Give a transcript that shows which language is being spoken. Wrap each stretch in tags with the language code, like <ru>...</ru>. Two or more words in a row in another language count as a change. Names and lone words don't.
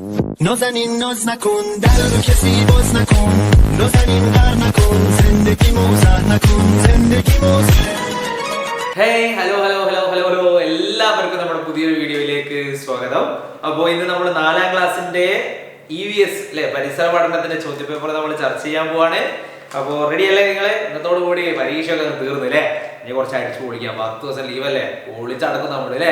<fa>نازنین ناز نکن در رو کسی باز نکن نازنین غر نکن زندگی موزه نکن زندگی موزه</fa> <ml>ഹേയ് ഹലോ എല്ലാവർക്കും നമ്മുടെ പുതിയൊരു വീഡിയോയിലേക്ക് സ്വാഗതം. അപ്പോൾ ഇന്ന് നമ്മൾ 4ാം ക്ലാസ്സിന്റെ EVS അല്ലെ പരിസര പഠനത്തിന്റെ ചോദ്യപേപ്പർ നമ്മൾ ചർച്ച ചെയ്യാൻ പോവാണ്. അപ്പോൾ റെഡി അല്ലേ നിങ്ങള്? ഇന്നത്തോടു കൂടി പരീക്ഷയൊക്കെ തീർന്നു അല്ലേ? ഇനി കുറച്ച് അടിച്ചു പൊളിക്കാം. 10 ദിവസം ലീവ് അല്ലേ? പൊളിച്ചടക്കും നമ്മൾ അല്ലേ?</ml>